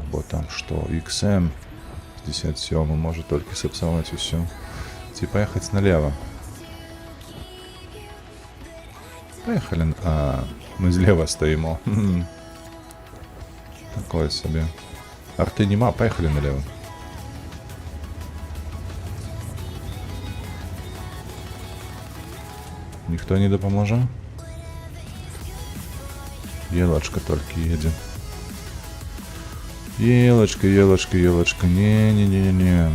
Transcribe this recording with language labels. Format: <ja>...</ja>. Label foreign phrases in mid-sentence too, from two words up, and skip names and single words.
<be>XM 57 можа толькі сапсаваць усё. Ці паехаць налево? Поехали. Мы злева стаімо. Такое сабе.</be> <uk>Арты нема,</uk> <ru>поехали налево. Никто не дапаможа? Елочка только едет. Елочка. Не.</ru>